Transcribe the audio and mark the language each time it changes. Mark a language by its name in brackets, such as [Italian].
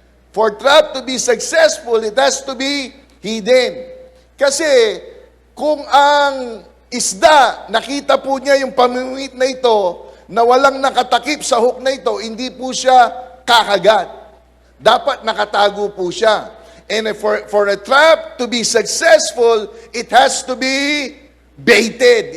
[English] For trap to be successful, it has to be hidden. [Filipino] Kasi, kung ang isda, nakita po niya yung pamimit na ito, na walang nakatakip sa hook na ito, hindi po siya kakagat. Dapat nakatago po siya. [English] And for a trap to be successful, it has to be baited.